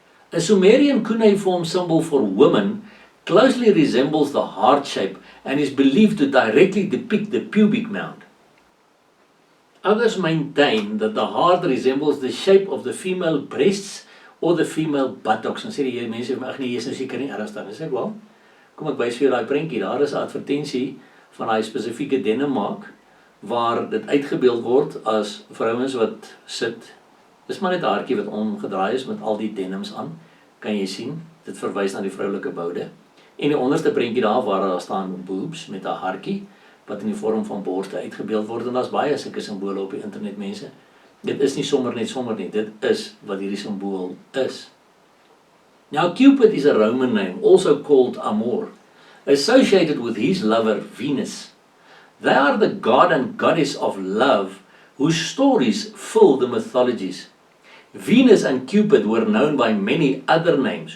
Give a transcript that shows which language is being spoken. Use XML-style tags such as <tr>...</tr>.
<en>A Sumerian cuneiform symbol for women closely resembles the heart shape and is believed to directly depict the pubic mound. Others maintain that the heart resembles the shape of the female breasts or the female buttocks.</en> <af>En sê die mense, ag nee, jy is nou seker nie ernstig nie. Sê ek, wel, kom ek wys vir jou daai prentjie. Daar is 'n advertensie van daai spesifieke denemmaak waar dit uitgebeeld word as vrouens wat sit. Dis maar net 'n hartjie wat omgedraai is met al die denims aan. Kan jy sien? Dit verwys na die vroulike boude. En die onderste prentjie daar waar daar staan boobs met 'n hartjie wat in die vorm van borste uitgebeeld word, en daar's baie sulke simbole op die internet, mense. Dit is nie sommer nie, dit is wat hierdie simbool is.</af> <en>Now Cupid is a Roman name, also called Amor, associated with his lover Venus. They are the god and goddess of love, whose stories fill the mythologies. Venus and Cupid were known by many other names.</en>